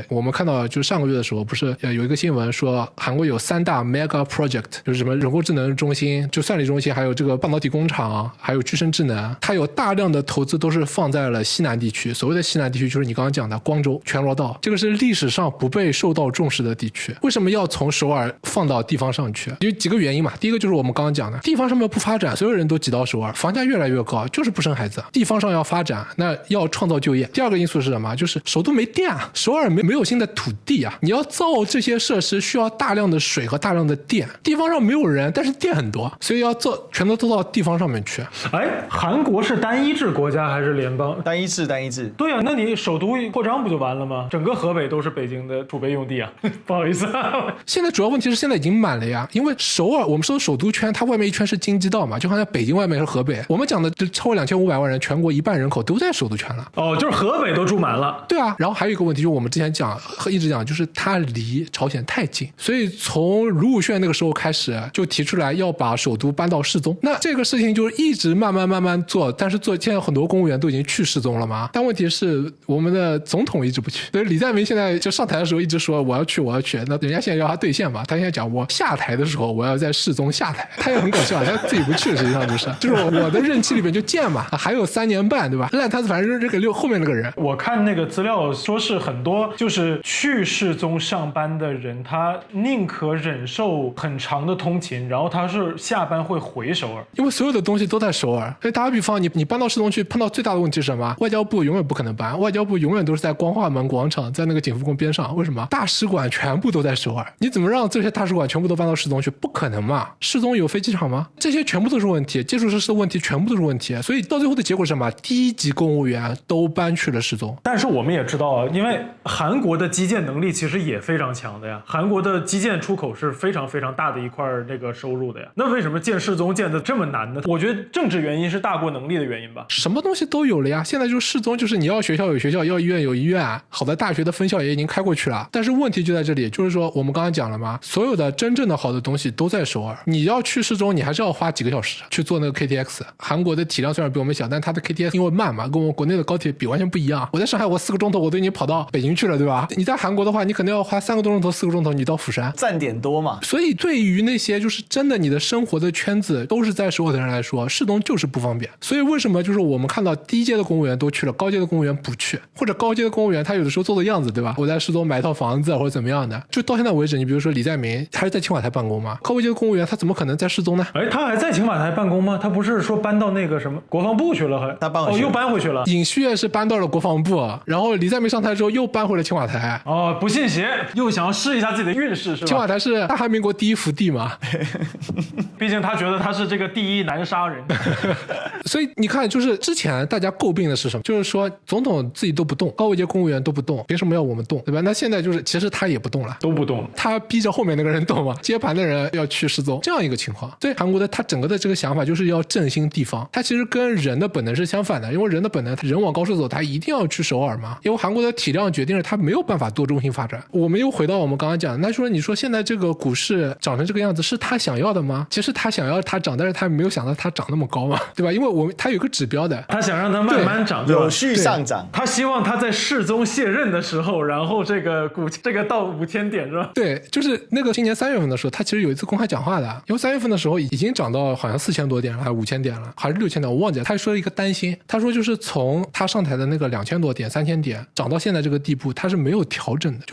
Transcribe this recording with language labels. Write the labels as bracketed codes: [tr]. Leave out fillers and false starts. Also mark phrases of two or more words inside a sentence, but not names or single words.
[zh] 我們看到就上個月的時候，不是有一個新聞說韓國有3大 [en] mega project， [zh] 就是什麼人工智能中心、就算力中心，還有這個半導體工廠，還有具身智能，它有大量的投資都是放在了西南地區。所謂的西南地區就是你剛剛講的光州、全羅道，這個是歷史上不被受到重視的地區。為什麼要從首爾放到地方上去？有幾個原因嘛。第一個就是我們剛剛講的，地方上面不發展，所有人都擠到首爾，房價越來越高，就是不生孩子。地方上要發展，那要創造就業。第二個因素是什麼？就是首都沒電啊，首爾沒沒有新的土地啊，你要造這些設施需要大量的水和大量的電，地方上沒有人，但是電很多，所以要做全都做到地方上面去。哎，韓國是单一制國家還是联邦？单一制。对啊，那你首都扩张不就完了吗？整个河北都是北京的儲備用地啊！不好意思啊。現在主要問題是現在已經滿了呀，因為首爾我們說的首都圈，它外面一圈是京畿道嘛，就好像北京外面是河北。我們講的就超過2500萬人，全國一半人口都在首都圈了。哦，就是河北都住滿了。對啊，然後還有一個問題就是我們之前一直講，就是它離朝鮮太近，所以從盧武鉉那個時候開始就提出來要把首都搬到世宗。那這個事情就一直慢慢做，但是現在很多公務員都已經去世宗了嘛。但問題是我們的總統一直不去，所以李在明現在就上台的時候一直說我要去，那人家現在要他兌現嘛，他現在講我下台的時候我要在世宗下台，他也很搞笑，他自己不去，實際上就是我的任期裡面就建嘛，還有3年半，對吧？爛攤子反正扔給後面那個人。我看那個資料說是很多就是去世宗上班的人，他寧可忍受很長的通勤，然後他是下班會回首爾，因為所有的東西都在首爾。所以打個比方，你搬到世宗去，碰到最大的問題是什麼？外交部永遠不可能搬，外交部永遠都是在光化門廣場，在那個景福宮邊上。為什麼？大使館全部都在首爾，你怎麼讓這些大使館全部都搬到世宗去？不可能嘛！世宗有飛機場嗎？這些全部都是問題，基礎設施的問題全部都是問題。所以到最後的結果是什麼？低級公務員都搬去了世宗。但是我們也知道啊，因為韓國的基建能力其實也非常強的呀，韓國的基建出口是非常非常大的一塊那個收入的呀。那為什麼建世宗建得這麼難呢？我覺得政治原因是大過能力的原因吧。什麼東西都有了呀，現在就是世宗，就是你要學校有學校，要醫院有醫院，好的大學的分校也已經開過去了。但是問題就在這裡，就是說我們剛剛講了嘛，所有的真正的好的東西都在首爾，你要去世宗，你還是要花幾個小時去坐那個 KTX。韓國的體量雖然比我們小，但它的 KTX 因為慢嘛，跟我們國內的高鐵比完全不一樣。我在上海，我4個鐘頭我都已經跑到北京去了，對吧？你在韓國的話，你可能要花3個多鐘頭、4個鐘頭，你到釜山，站點多嘛。所以對於那些就是真的你的生活的圈子都是在首爾的人來說，世宗就是不方便。所以為什麼就是我們看到低階的公務員都去了，高階的公務員不去，或者高階的公務員他有的時候做的樣子，對吧？我在世宗買一套房子或者怎麼樣的，就到現在為止，你比如說李在明還是在青瓦台辦公嗎？高位階的公務員他怎麼可能在世宗呢？哎，他還在青瓦台辦公嗎？他不是說搬到那個什麼國防部去了？還他搬回去又搬回去了。尹錫悅是搬到了國防部，然後李在明上台之後又搬回了青瓦台。哦，不信邪，又想要試一下自己的運勢，是吧？青瓦台是大韓民國第一福地嘛。畢竟他覺得他是這個第一男殺人。所以你看，就是之前大家詬病的是什麼？就是說總統自己都不動，高位階公務員都不動，憑什麼要我們動，對吧？那現在就是其實他也不動了，都不動，他逼着後面那個人動嘛，接盤的人要去世宗，這樣一個情況。所以韓國的他整個的這個想法就是要振興地方，他其實跟人的本能是相反的，因為人的本能，人往高處走，他一定要去首爾嘛。因為韓國的體量決定了他沒有辦法多中心發展。我們又回到我們剛剛講的，那說你說現在這個股市長成這個樣子是他想要的嗎？其實他想要它漲，但是他沒有想到它漲那麼高嘛，對吧？因為他有個指標的，他想讓它慢慢漲，有序上漲。他希望他在世宗卸任的時候，然後這個到5000點是吧？對，就是那個今年3月份的時候，他其實有一次公開講話的，因為3月份的時候已經漲到好像4000多點了，還是5000點了，還是6000點，我忘記了。他說了一個擔心，他說就是從他上台的那個2000多點、3000點漲到現在這個地步，他是沒有調整的。